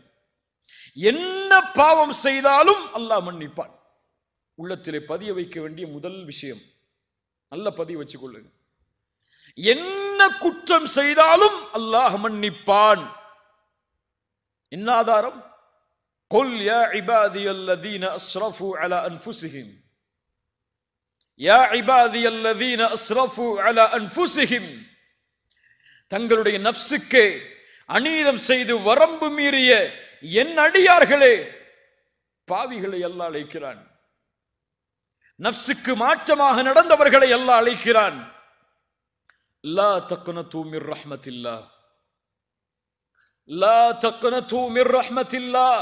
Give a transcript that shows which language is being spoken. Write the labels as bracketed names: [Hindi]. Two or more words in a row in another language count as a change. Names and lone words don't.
[Tamil] என்ன பாவம் செய்தாலும் அல்லாஹ் மன்னிப்பான். உள்ளத்திலே பதிய வைக்க வேண்டிய முதல் விஷயம், நல்ல பதிய வச்சுக் கொள்ளுங்க. என்ன குற்றம் செய்தாலும் அல்லாஹ் மன்னிப்பான். என்ன ஆதாரம்? [Arabic] قل يا عبادي الذين اسرفوا على انفسهم يا عبادي الذين اسرفوا على انفسهم [Tamil] தங்களுடைய நஃப்ஸுக்கு அநீதம் செய்து வரம்பு மீறிய என் அடியார்களே, பாவிகளை அல்லாஹ் அழைக்கிறான். நஃப்ஸுக்கு மாற்றமாக நடந்தவர்களை அல்லாஹ் அழைக்கிறான். [Arabic] لا تقنطوا من رحمة الله، لا تقنطوا من رحمة الله.